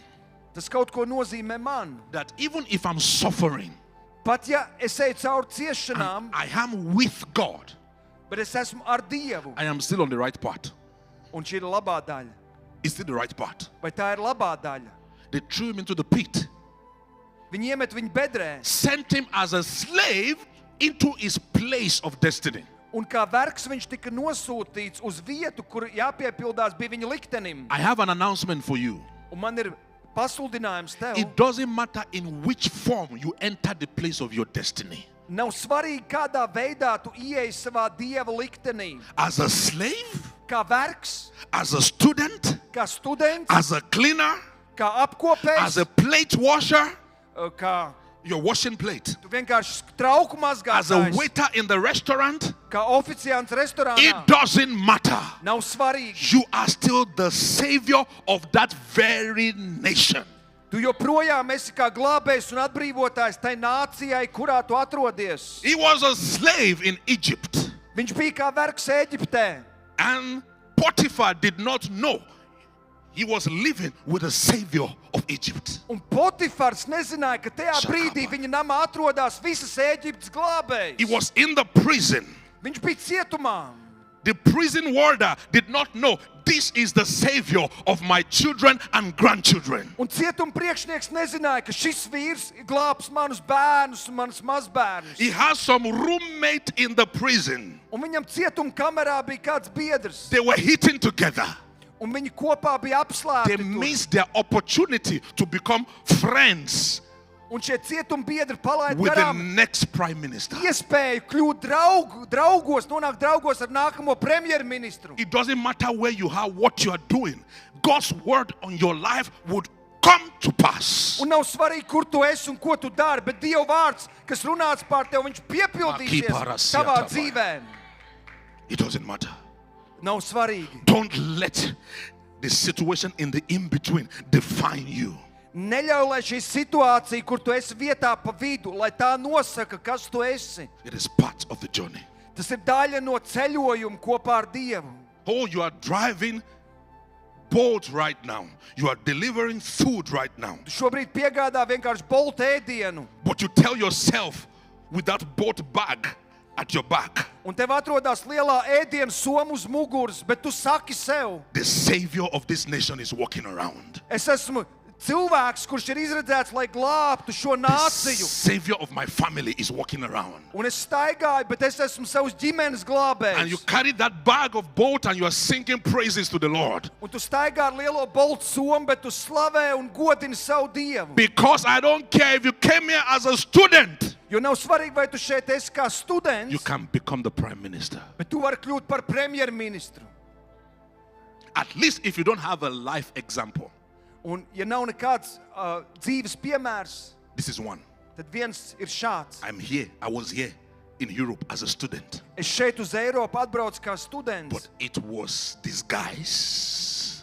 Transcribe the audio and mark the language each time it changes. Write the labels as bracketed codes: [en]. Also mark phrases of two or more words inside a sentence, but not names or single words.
[lv] Tas kaut ko nozīmē man. [en] that even if I'm suffering, [lv] Pat ja es eju cauri ciešanām, [en] I am with God, [lv] bet es esmu ar Dievu, [en] I am still on the right path. [lv] un šī ir labā daļa. [en] It's still the right path. [lv] Vai tā ir labā daļa? [en] They threw him into the pit, [lv] Viņi iemet viņu bedrē, [en] sent him as a slave into his place of destiny. [lv] un kā vergs viņš tika nosūtīts uz vietu, kur jāpiepildās bija viņa liktenim. [en] I have an announcement for you. [lv] Un man ir pasludinājums tev. [en] It doesn't matter in which form you enter the place of your destiny. [lv] Nav svarīgi, kādā veidā tu ieeji savā Dieva liktenī. [en] As a slave, [lv] Kā vergs, [en] as a student, [lv] kā students, [en] as a cleaner, [lv] kā [en] as [lv] apkopējs, [en] a plate washer, [lv] kā [en] you're washing plate, [lv] tu vienkārši trauku [en] as a [lv] mazgātājs, [en] waiter in the restaurant, [lv] kā oficiants restorānā. [en] it doesn't matter. [lv] Nav svarīgi. [en] You are still the savior of that very nation. [lv] Tu joprojām esi kā glābējs un atbrīvotājs tai nācijai, kurā tu atrodies. [en] He was a slave in Egypt, [lv] Viņš bija kā vergs Ēģiptē. [en] and Potiphar did not know he was living with the savior of Egypt. [lv] Un Potifars nezināja, ka tajā Šakāpā. brīdī viņa namā atrodas visas Ēģiptes glābējs. [en] He was in the prison. [lv] Viņš bija cietumā. [en] The prison warder did not know this is the savior of my children and grandchildren. [lv] Un cietuma priekšnieks nezināja, ka šis vīrs glābs manus bērnus un manus mazbērnus. [en] He has some roommate in the prison. [lv] Un viņam cietuma kamerā bija kāds biedrs. [en] They were eating together. [lv] Un viņi kopā bija [en] They [lv] apslēpti. tur. [en] missed their opportunity to become friends [lv] Un šie cietuma biedri palaida [en] with the [lv] garām [en] next prime minister. [lv] iespēju kļūt draugos, nonākt draugos ar nākamo premjerministru. [en] It doesn't matter where you are, what you are doing. God's word on your life would come to pass. [lv] Un nav svarīgi, kur tu esi un ko tu dari, bet Dieva vārds, kas runāts pār tevi, viņš piepildīsies Akīparasiatavai. tavā dzīvē. [en] It doesn't matter. [lv] Nav svarīgi. [en] Don't let the situation in the in-between define you. [lv] Neļauj, lai šī situācija, kur tu esi vietā pa vidu, lai tā nosaka, kas tu esi. [en] It is part of the journey. [lv] Tas ir daļa no ceļojuma kopā ar Dievu. [en] Oh, you are driving bolt right now. You are delivering food right now. [lv] Tu šobrīd piegādā vienkārši boltu ēdienu. [en] But you tell yourself with that bolt bag at your back, [lv] Un tev atrodas lielā ēdienu soma uz muguras, bet tu saki sev, [en] the Savior of this nation is walking around. [lv] es esmu cilvēks, kurš ir izredzēts, lai glābtu šo [en] The [lv] nāciju. [en] Savior of my family is walking around. [lv] Un es staigāju, bet es esmu savas ģimenes [en] And you [lv] glābējs. [en] carry that bag of bolt and you are singing praises to the Lord. [lv] Un tu staigā ar lielo boltu somu, bet tu slavē un godini savu Dievu. [en] Because I don't care if you came here as a student, [lv] Jo nav svarīgi, vai tu šeit esi kā students, [en] you can become the prime minister. [lv] bet tu vari kļūt par premjerministru. [en] At least if you don't have a life example. [lv] Un ja nav nekāds dzīves piemērs, [en] This is one. [lv] tad viens ir šāds. [en] I was here in Europe as a student, [lv] Es šeit uz Eiropu atbraucu kā students, [en] but it was disguise.